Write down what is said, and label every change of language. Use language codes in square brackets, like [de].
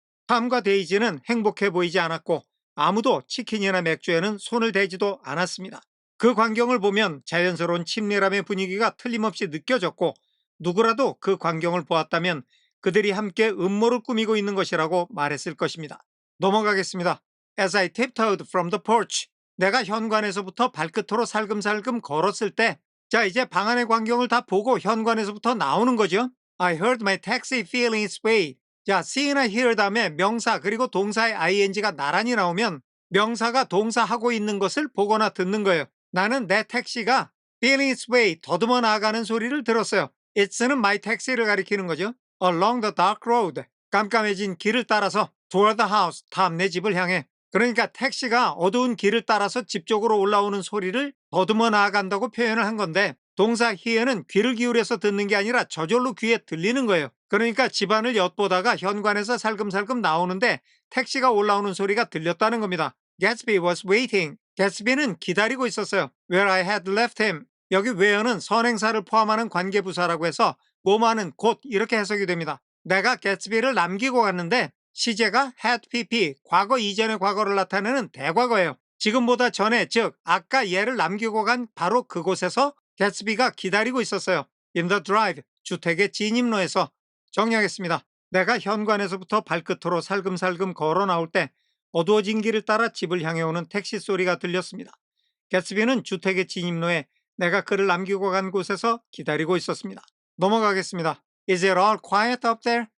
[ko] 탐과 데이지는 행복해 보이지 않았고 아무도 치킨이나 맥주에는 손을 대지도 않았습니다. 그 광경을 보면 자연스러운 친밀함의 분위기가 틀림없이 느껴졌고 누구라도 그 광경을 보았다면 그들이 함께 음모를 꾸미고 있는 것이라고 말했을 것입니다. 넘어가겠습니다. [en] As I tiptoed from the porch. [ko] 내가 현관에서부터 발끝으로 살금살금 걸었을 때, 자, 이제 방 안의 광경을 다 보고 현관에서부터 나오는 거죠. [en] I heard my taxi feeling its way. [ko] 자, see나 hear 다음에 명사 그리고 동사의 ing가 나란히 나오면 명사가 동사하고 있는 것을 보거나 듣는 거예요. 나는 내 택시가 [en] feeling its way, [ko] 더듬어 나아가는 소리를 들었어요. [en] It's [ko] 는 [en] my taxi [ko] 를 가리키는 거죠. [en] Along the dark road, [ko] 깜깜해진 길을 따라서 [en] toward the house, [ko] 다음 내 집을 향해. 그러니까 택시가 어두운 길을 따라서 집 쪽으로 올라오는 소리를 더듬어 나아간다고 표현을 한 건데 동사 hear는 귀를 기울여서 듣는 게 아니라 저절로 귀에 들리는 거예요. 그러니까 집안을 엿보다가 현관에서 살금살금 나오는데 택시가 올라오는 소리가 들렸다는 겁니다. [en] Gatsby was waiting. [ko] Gatsby는 기다리고 있었어요. [en] Where I had left him. [ko] 여기 where는 선행사를 포함하는 관계부사라고 해서 뭐뭐하는 곧 이렇게 해석이 됩니다. 내가 개츠비를 남기고 갔는데 시제가 had pp, 과거 이전의 과거를 나타내는 대과거예요. 지금보다 전에, 즉 아까 얘를 남기고 간 바로 그곳에서 개츠비가 기다리고 있었어요. In the drive, 주택의 진입로에서. 정리하겠습니다. 내가 현관에서부터 발끝으로 살금살금 걸어 나올 때 어두워진 길을 따라 집을 향해 오는 택시 소리가 들렸습니다. 개츠비는 주택의 진입로에 내가 그를 남기고 간 곳에서 기다리고 있었습니다. 넘어가겠습니다. [en] Is it all quiet up there?